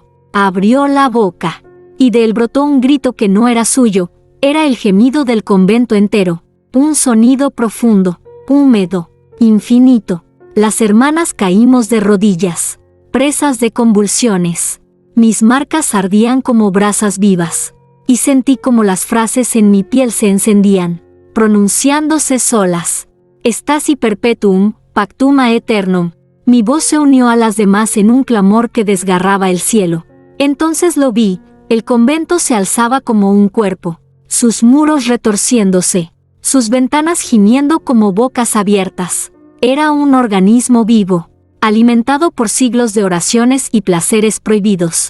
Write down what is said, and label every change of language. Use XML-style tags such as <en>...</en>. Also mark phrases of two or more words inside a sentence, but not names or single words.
<es>Abrió la boca, y de él brotó un grito que no era suyo, era el gemido del convento entero, un sonido profundo, húmedo, infinito. Las hermanas caímos de rodillas, presas de convulsiones. Mis marcas ardían como brasas vivas, y sentí como las frases en mi piel se encendían, pronunciándose solas.</es> <la>Stasi perpetuum, pactum aeternum.</la> <es>Mi voz se unió a las demás en un clamor que desgarraba el cielo. Entonces lo vi, el convento se alzaba como un cuerpo, sus muros retorciéndose, sus ventanas gimiendo como bocas abiertas. Era un organismo vivo, alimentado por siglos de oraciones y placeres prohibidos.</es>